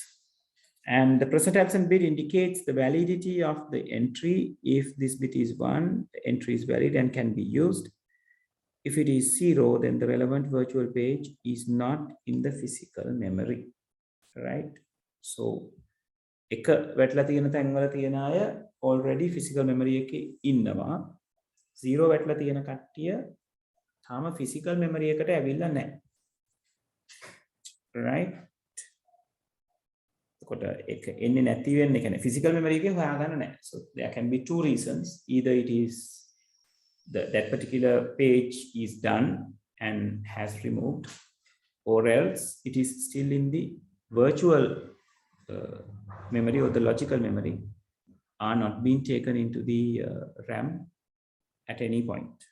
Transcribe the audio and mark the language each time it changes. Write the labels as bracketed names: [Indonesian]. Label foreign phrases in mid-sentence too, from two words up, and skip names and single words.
[English] And the present absent bit indicates the validity of the entry. If this bit is 1, the entry is valid and can be used. If it is 0, then the relevant virtual page is not in the physical memory, right? [Sinhala] So එක වැටලා තියෙන තැන්වල තියෙන අය [English] already physical memory [Sinhala] එකේ ඉන්නවා. 0 වැටලා තියෙන කට්ටිය තාම [English] physical memory [Sinhala] එකට ඇවිල්ලා නැහැ. right? එතකොට ඒක එන්නේ නැති වෙන්නේ කියන්නේ [English] physical memory [Sinhala] එකේ හොයාගන්න නැහැ. [English] So there can be two reasons. Either it is that particular page is done and has removed, or else it is still in the virtual memory or the logical memory are not being taken into the RAM at any point.